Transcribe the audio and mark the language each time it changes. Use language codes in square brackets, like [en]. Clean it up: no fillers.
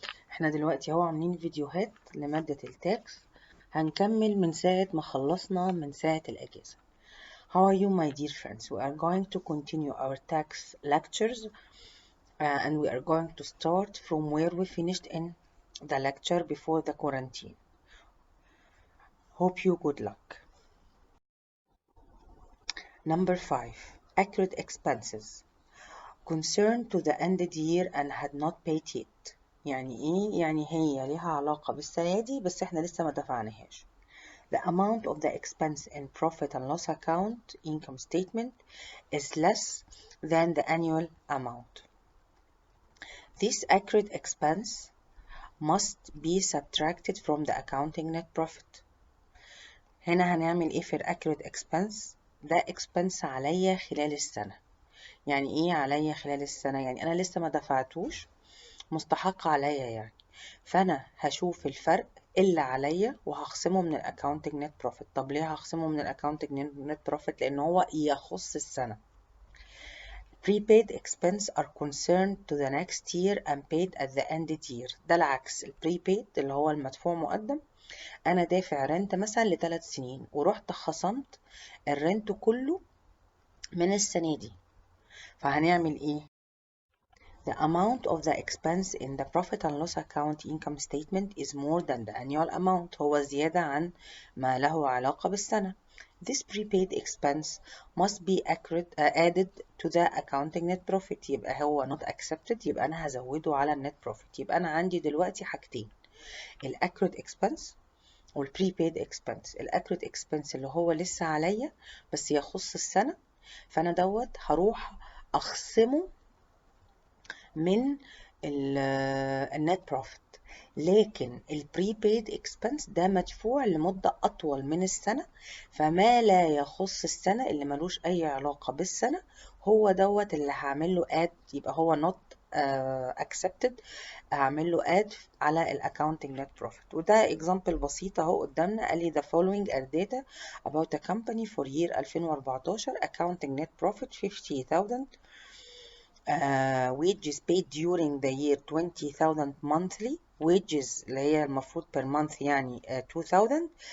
[ar] احنا دلوقتي اهو عاملين فيديوهات لمادة التاكس، هنكمل من ساعة ما خلصنا من ساعة الأجازة. [en] How are you my dear friends? We are going to continue our tax lectures and we are going to start from where we finished in the lecture before the quarantine. Hope you good luck. Number 5. Accurate expenses. Concerned to the ended year and had not paid yet. [ar] يعني ايه؟ يعني هي ليها علاقة بالسنة دي بس احنا لسه ما دفعناهاش. [en] The amount of the expense in profit and loss account income statement is less than the annual amount. This accurate expense must be subtracted from the accounting net profit. [ar] هنا هنعمل ايه في accurate expense؟ ده expense عليا خلال السنة. يعني ايه عليا خلال السنة؟ يعني انا لسه ما دفعتوش، مستحق عليا يعني، فانا هشوف الفرق اللي عليا وهخصمه من الاكاونتنج نت بروفيت. طب ليه هخصمه من الاكاونتنج نت بروفيت؟ لان هو يخص السنه. [en] prepaid expense are concerned to the next year and paid at the ended year. [ar] ده العكس. البريبيد اللي هو المدفوع مقدم، انا دافع رنت مثلا ل3 سنين ورحت خصمت الرنت كله من السنه دي، فهنعمل ايه؟ [en] The amount of the expense in the profit and loss account income statement is more than the annual amount. [ar] هو زيادة عن ما له علاقة بالسنة. [en] This prepaid expense must be added to the accounting net profit. [ar] يبقى هو [en] not accepted، [ar] يبقى أنا هزوده على النت profit. يبقى أنا عندي دلوقتي حاجتين، accurate expense prepaid expense. accurate expense اللي هو لسه عليا بس يخص السنة، فأنا هروح أخصمه من النت بروفيت. لكن البريبيد اكسبنس ده مدفوع لمدة أطول من السنة، فما لا يخص السنة اللي ملوش أي علاقة بالسنة هو اللي هعمل له اد، يبقى هو [en] not accepted، [ar] هعمل له اد على الاكاونتنج net profit. وده example بسيط اهو قدامنا. قال لي [en] the following are data about a company for year 2014 accounting net profit 50,000. wages paid during the year 20,000 monthly wages [ar] اللي هي المفروض [en] per month يعني 2,000.